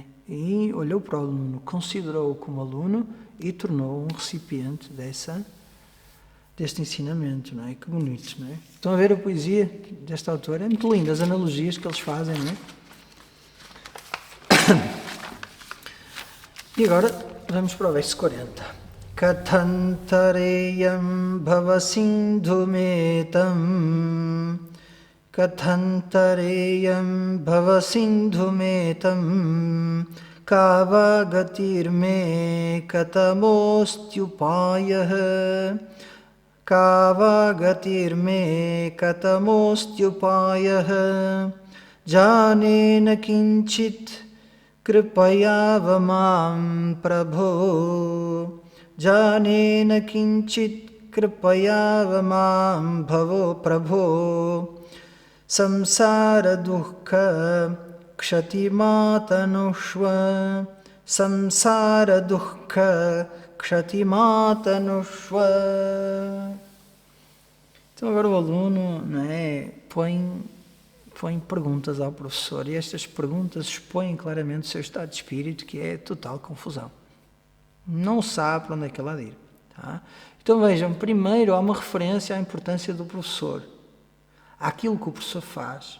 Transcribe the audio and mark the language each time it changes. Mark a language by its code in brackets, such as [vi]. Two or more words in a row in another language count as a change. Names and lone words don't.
[pt] E olhou para o aluno, considerou-o como aluno e tornou um recipiente deste ensinamento. Não é? Que bonito, não é? Estão a ver a poesia deste autor? É muito linda, as analogias que eles fazem, não é? E agora vamos para o verso 40. [sa] Kathantareyam bhavasindhumetam Kathantareyam bhavasindhumetam Kavagatirme katamostyupayah Kavagatirme katamostyupayah Janena kinchit Kripayavamam Prabho Janena kinchit Kripayavamam Bhavo Prabho Samsara dukkha kshatimatanushva Samsara dukkha kshatimatanushva. [pt] Então agora o aluno, não é, põe perguntas ao professor e estas perguntas expõem claramente o seu estado de espírito, que é total confusão. Não sabe para onde é que ele há de ir. Tá? Então vejam, primeiro há uma referência à importância do professor, àquilo que o professor faz.